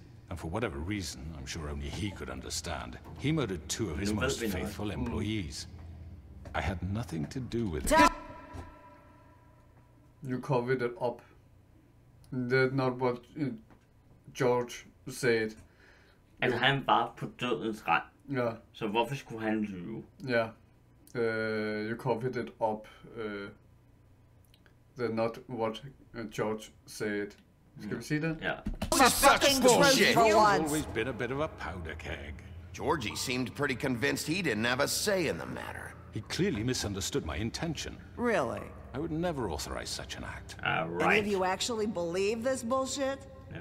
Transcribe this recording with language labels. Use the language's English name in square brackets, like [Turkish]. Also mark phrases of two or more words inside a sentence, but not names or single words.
[English] And for whatever reason, I'm sure only he could understand, he murdered two of his most faithful employees. I had nothing to do with it. You covered it up. That's not what George said. [Danish] Altså, han var på dødens rand. Ja. Så hvorfor skulle han lyve? Ja. [English] You covered it up. That's not what George said. [Danish] Skal vi sige det? Ja. [English] Such bullshit. For He's once. always been a bit of a powder keg. Georgie seemed pretty convinced he didn't have a say in the matter. He clearly misunderstood my intention. Really? I would never authorize such an act. Any Right. of you actually believe this bullshit? No.